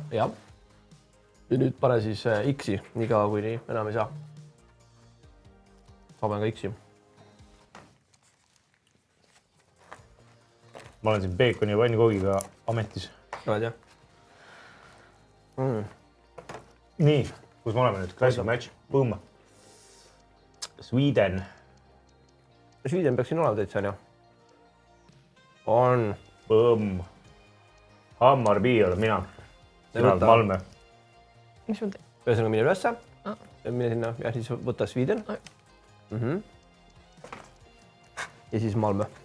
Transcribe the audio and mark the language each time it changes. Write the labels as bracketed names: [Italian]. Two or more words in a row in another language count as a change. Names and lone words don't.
[Estonian] Ja nüüd pane siis X-i, nii kaua kui nii enam ei saa. Saame ka X-i. Ma olen siin Beekoni ja pannkoogiga ametis. Oled jah? Nii, kus me oleme nüüd? [English] Classic match. Boom. [Estonian] Sweden. Sweden peaks siin olema täitsa, on ju? On. Boom. Hammarby olen mina. Sina oled Malmö. Mis ma teen? Ühesõnaga mine ülesse. Mine sinna ja siis võta Sweden. Ja siis Malmö.